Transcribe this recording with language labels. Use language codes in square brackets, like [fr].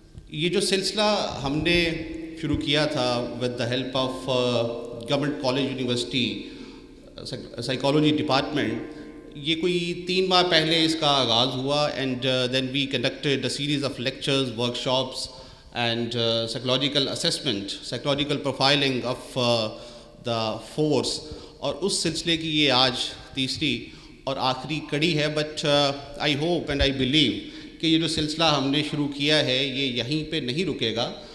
[ur] یہ جو سلسلہ ہم نے شروع کیا تھا [en] with the help of government college university psychology department, [ur] یہ کوئی 3 ماہ پہلے اس کا آغاز ہوا. [en] And then we conducted a series of lectures, workshops and psychological assessment, psychological profiling of the force. [ur] اور اس سلسلے کی یہ آج تیسری اور آخری کڑی ہے. [en] but I hope and I believe [ur] کہ یہ جو سلسلہ ہم نے شروع کیا ہے یہ یہیں پہ نہیں رکے گا.